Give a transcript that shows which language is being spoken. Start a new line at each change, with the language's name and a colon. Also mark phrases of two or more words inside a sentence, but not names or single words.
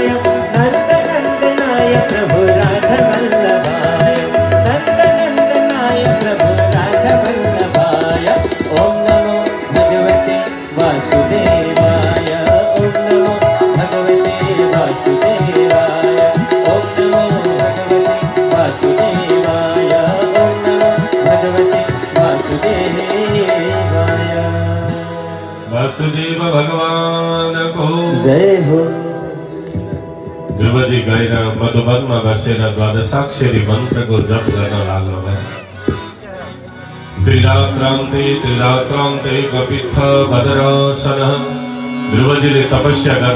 Sanskrit: नंदनंदनाय प्रभु राधवल्लभाय नंदनंदनाय प्रभु राधवल्लभाय ओम नमो भगवते वासुदेवाय ओम नमो भगवते वासुदेवाय ओम नमो भगवते वासुदेवाय ओम नमो भगवते वासुदेवाय
Nepali: वासुदेव भगवान को जय हो ध्रुवजी गएर मधुवनमा बसेर द्वादशाक्षरी मन्त्रको जप गर्न लाग्नुभयो
Sanskrit: त्रिरात्रान्ते कपित्थ भद्रासन
Nepali: ध्रुवजीले तपस्या गर्न